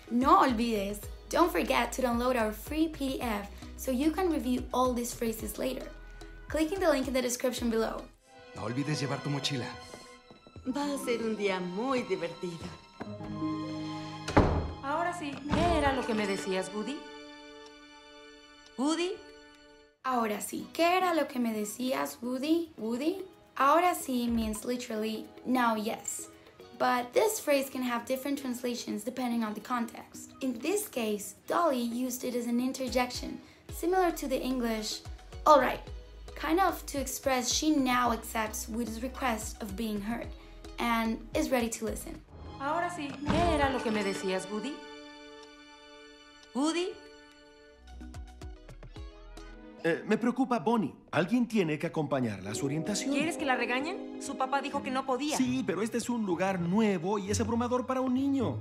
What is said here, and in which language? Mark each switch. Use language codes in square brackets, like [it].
[es] No olvides, [en] don't forget to download our free PDF so you can review all these phrases later. Clicking the link in the description below. [es] No olvides llevar tu mochila. Va a ser un día muy divertido. Ahora sí, ¿qué era lo que me decías, Woody? ¿Woody? Ahora sí. ¿Qué era lo que me decías, Woody? [en] Woody? [es] Ahora sí [en] means literally now yes. But this phrase can have different translations depending on the context. In this case, Dolly used it as an interjection, similar to the English, all right, kind of to express she now accepts Woody's request of being heard and is ready to listen. [es] Ahora sí, ¿qué era lo que me decías, Woody? ¿Woody? Me preocupa Bonnie. Alguien tiene que acompañarla a su orientación. ¿Quieres que la regañen? Su papá dijo que no podía. Sí, pero este es un lugar nuevo y es abrumador para un niño.